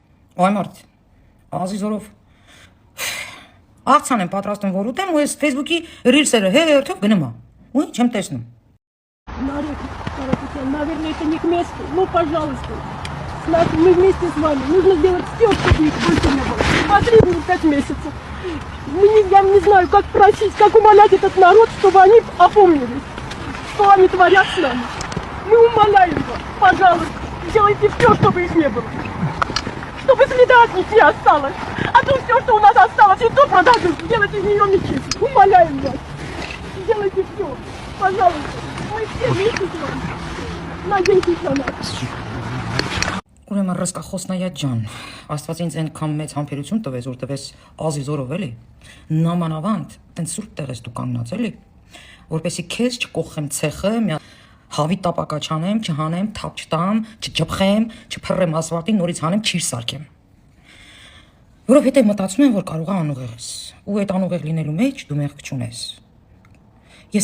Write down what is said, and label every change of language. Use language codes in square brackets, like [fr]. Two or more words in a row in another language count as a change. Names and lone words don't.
[hy] Այ մարդ, Ազիզորով աղցան եմ պատրաստում որ ուտեմ ու ես Facebook-ի ռիլսերը հերթով գնում եմ։ Ու ինչ եմ տեսնում։ [ru] Наверное, это не к месту. Ну, пожалуйста. Мы вместе с вами. Нужно сделать все, чтобы их больше не было. Потребует 5 месяцев. Я не знаю, как просить, как умолять этот народ, чтобы они опомнились, что они творят с нами. Мы умоляем вас, пожалуйста, сделайте все, чтобы их не было. Чтобы следа от них не осталось. А то все, что у нас осталось, и то продадут. Сделайте из нее мечи. Умоляем вас. Сделайте все. Пожалуйста. Мы все вместе с вами. Надейтесь на нас. [hy] Ուրեմն ռսկախոսնայա ջան, Աստված ինձ այնքան մեծ համբերություն տվեց, որ տվեց Ազիզորով էլի, նամանավանդ, տենց սուրբ տեղ ես դու կանգնած էլի, որպեսի քեզ չկոխեմ ցեխը, հավի տապակա չանեմ, չհանեմ, թափ չտամ, չջփխեմ, չփռեմ ասֆալտին, նորից հանեմ, չիր սարքեմ։ Որովհետև մտածում եմ, որ կարող է անուղեղ ես, ու այդ անուղեղ լինելու մեջ դու մեղք չունես։ Ես